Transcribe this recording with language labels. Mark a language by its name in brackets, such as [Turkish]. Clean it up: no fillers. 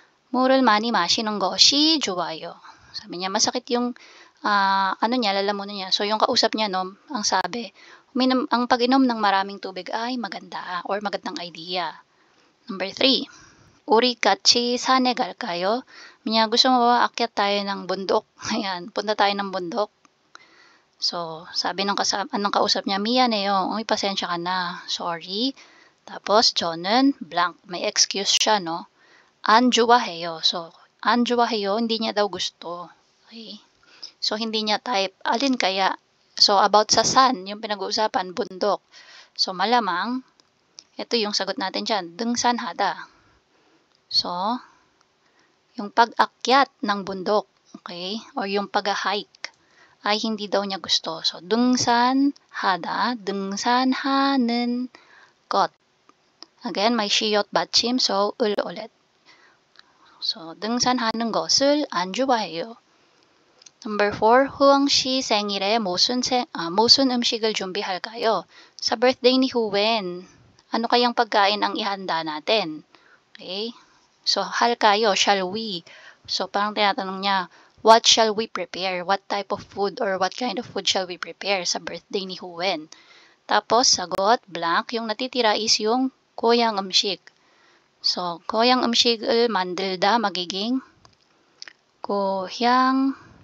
[Korean] 물을 많이 마시는 것이 좋아요. [Filipino] Sabi niya, masakit yung lalamunan niya. So, yung kausap niya, no, ang sabi, ang pag-inom ng maraming tubig ay maganda or magandang idea. [Korean] Number 3, 우리 같이 산에 갈까요? [Filipino] Minya, gusto mo ba akyat tayo ng bundok? Ayan, punta tayo ng bundok. So, sabi ng kausap niya, [Korean] 미안해요. [Filipino] Uy, pasensya ka na. Sorry. Tapos, 저는 blank. May excuse siya, no? [Korean] 안 좋아해요. [Filipino] So, 안 좋아해요, hindi niya daw gusto. Okay? So, hindi niya type. Alin kaya? So, about sa san, yung pinag-uusapan, bundok. So, malamang, ito yung sagot natin dyan, 등산하다. So, yung pag-akyat ng bundok, okay? Or yung pag-hike, ay hindi daw niya gusto. So, 등산하다, 등산하는 것. Again, may shiyot batchim, so, ulit. [Korean] So, 등산하는 것을 안 좋아해요. Number 4, 후엉 씨 생일에 무슨 음식을 준비할까요? [Filipino] Sa birthday ni Huwen, ano kayang pagkain ang ihanda natin? Okay? So, halkayo, shall we? So, parang tinatanong niya, [English] what shall we prepare? What type of food or what kind of food shall we prepare [Filipino] sa birthday ni Huwen? Tapos, sagot, blank. Yung natitira is yung 고향 음식. So, 고향 음식을 만들다 magiging 고향